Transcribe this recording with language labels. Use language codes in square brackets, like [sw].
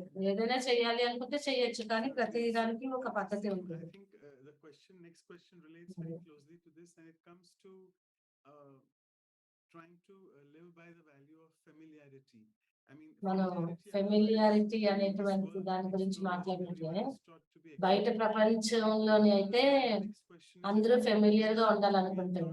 [te] ఏదైనా చేయాలి అనుకుంటే చేయొచ్చు, కానీ ప్రతి దానికి ఒక పద్ధతి ఉంటుంది. [en] Next question relates very closely to this, and it comes to trying to live by the value of familiarity. I mean, [te] మనం ఫెమిలియారిటీ అనేటువంటి దాని గురించి మాట్లాడినట్లే బయట ప్రపంచంలోని అయితే అందరూ ఫెమిలియర్ గా ఉండాలనుకుంటారు.